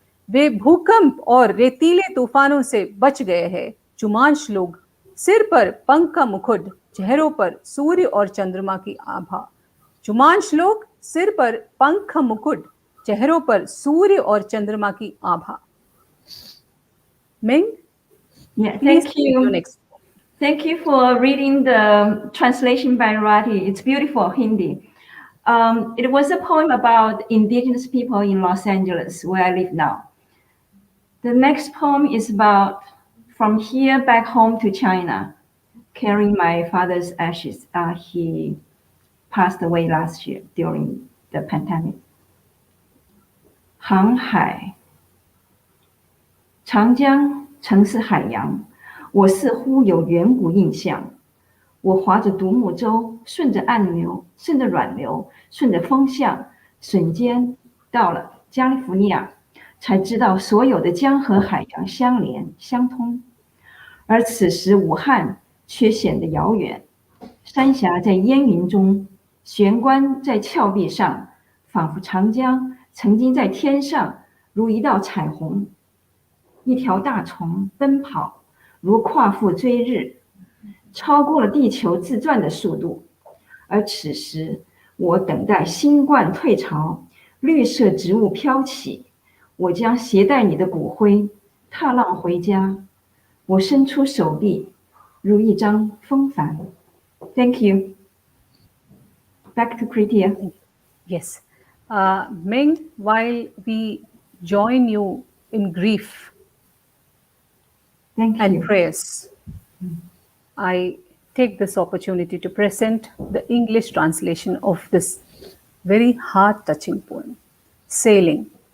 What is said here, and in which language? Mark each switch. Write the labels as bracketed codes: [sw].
[hi] वे भूकंप और रेतीले तूफानों से बच गए हैं। चुमांश लोग, सिर पर पंख का मुकुट, चेहरों पर सूर्य और चंद्रमा की आभा। चुमांश लोग, सिर पर पंख का मुकुट, चेहरों पर सूर्य और चंद्रमा की आभा। [en] Ming? Yeah, thank you. Thank you for reading the translation by Rati. It's beautiful Hindi. It was a poem about indigenous people in Los Angeles, where I live now. The next poem is about from here back home to China, carrying my father's ashes. He passed away last year during the pandemic. [zh] 航海，长江曾是海洋，我似乎有远古印象。我划着独木舟，顺着暗流，顺着软流，顺着风向，瞬间到了加利福尼亚，才知道所有的江和海洋相连相通。而此时武汉却显得遥远，山峡在烟云中，悬关在峭壁上，仿佛长江曾经在天上如一道彩虹，一条大虫奔跑如夸父追日，超过了地球自转的速度。而此时我等待新冠退潮，绿色植物飘起，我将携带你的骨灰踏浪回家。我伸出手臂如一张风帆。 [en] Thank you. Back to Kritya. Yes. Ming, while we join you in grief Thank and you. prayers, I take this opportunity to present the English translation of this very heart-touching poem, Sailing.